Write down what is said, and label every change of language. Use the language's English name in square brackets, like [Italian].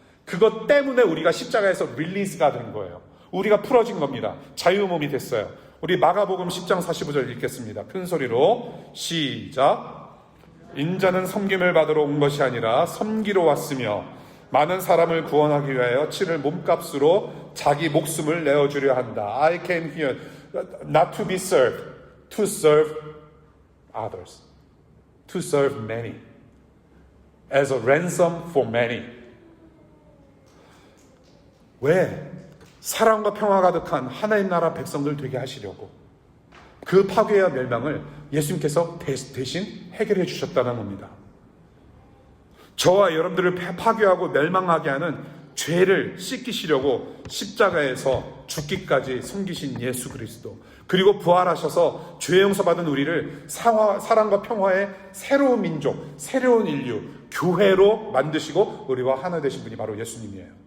[Korean] 그것 때문에 우리가 십자가에서 릴리스가 된 거예요. 우리가 풀어진 겁니다. 자유몸이 됐어요. 우리 마가복음 10장 45절 읽겠습니다. 큰 소리로 시작. 인자는 섬김을 받으러 온 것이 아니라 섬기러 왔으며 많은 사람을 구원하기 위하여 치를 몸값으로 자기 목숨을 내어주려 한다. [English] I came here not to be served, to serve others, to serve many, as a ransom for many. [Korean] 왜? 사랑과 평화 가득한 하나님 나라 백성들 되게 하시려고. 그 파괴와 멸망을 예수님께서 대신 해결해 주셨다는 겁니다. 저와 여러분들을 파괴하고 멸망하게 하는 죄를 씻기시려고 십자가에서 죽기까지 섬기신 예수 그리스도, 그리고 부활하셔서 죄 용서받은 우리를 사랑과 평화의 새로운 민족, 새로운 인류, 교회로 만드시고 우리와 하나 되신 분이 바로 예수님이에요.